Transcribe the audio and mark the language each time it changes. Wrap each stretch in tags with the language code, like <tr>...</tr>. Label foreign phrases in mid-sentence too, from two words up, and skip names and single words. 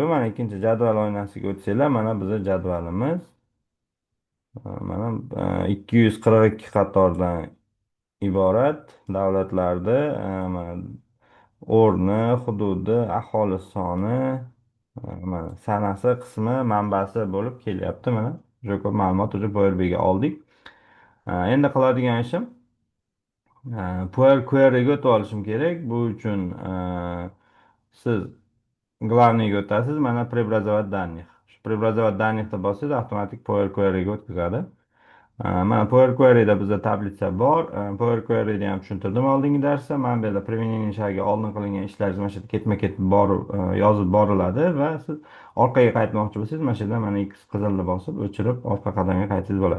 <uz>Mana ikkinchi jadval oynasiga o'tsanglar, mana bizning jadvalimiz mana 242 qatordan iborat davlatlarda o'rni, hududi, aholi soni, mana sanasi qismi manbasi bo'lib kelyapti. Mana juda ko'p ma'lumot уже Power BIga oldik. Endi qiladigan ishim Power Query'ga o'tib olishim kerak. Bu uchun siz главныйga o'tasiz. Mana</uz> <ru>преобразовать данных.</ru> <uz>Shu преобразовать данныхni bossangiz avtomatik Power Query'ga o'tkazadi. Mana Power Query'da bizda tablitsa bor. Power Query'da ham tushuntirdim oldingi darsda. Mana bu yerda применение shagiga oldin qilingan ishlaringiz mana shu yerda ketma-ket yozib boriladi va siz orqaga qaytmoqchi bo'lsangiz mana shu yerda mana X qizilni bosib o'chirib orqa qadamga qaytsangiz bo'ladi.</uz>